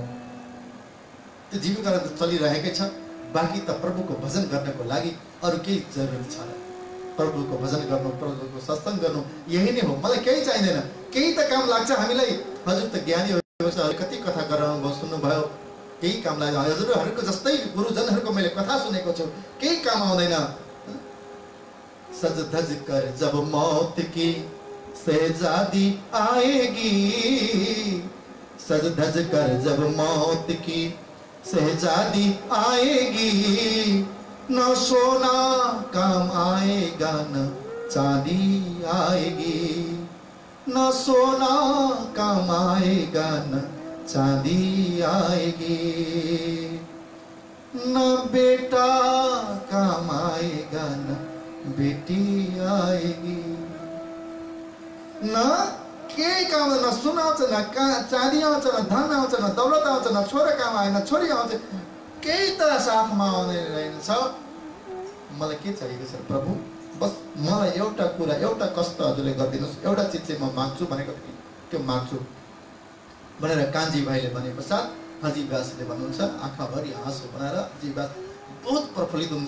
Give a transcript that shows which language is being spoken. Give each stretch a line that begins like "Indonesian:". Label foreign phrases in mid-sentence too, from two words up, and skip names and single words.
Nepali: त्यो जीविका त चलिरहेकै छ, बाँकी त प्रभुको भजन गर्नको लागि अरू केही जरुरी छैन। प्रभुको भजन गर्नु, प्रभुको सत्सङ्ग गर्नु, यही नै हो। मलाई केही चाहिँदैन, केही त काम लाग्छ हामीलाई। हजुर त ज्ञानी हो, कति कथा गराउनु भयो, सुन्नुभयो, केही काम लाग्छ। हजुरहरूको जस्तै गुरुजनहरूको मैले कथा सुनेको छु, केही काम आउँदैन।
Hindi: सज धज कर जब मौत की शहजादी आएगी, सज धज कर जब मौत की शहजादी आएगी, न सोना काम आएगा न चांदी आएगी, न सोना काम आएगा न चांदी आएगी, न बेटा काम आएगा न बेटी आएगी,
Nepali: न केही काम, न सुन आउँछ, न चाँदी आउँछ, न धन आउँछ, न दौलत आउँछ, न छोरा काम आएन, छोरी आउँछ, केही त साथमा आउने रहेनछ। मलाई के चाहिएको छ प्रभु? बस मलाई एउटा कुरा, एउटा कष्ट हजुरले गरिदिनुहोस्, एउटा चिज चाहिँ म माग्छु भनेको थिएँ, त्यो माग्छु भनेर कान्छी भाइले भने पश्चात हरजी व्यासले भन्नुहुन्छ, आँखाभरि आँसु बनाएर हरजी व्यास बहुत प्रफुल्लित हुनुहुन्छ।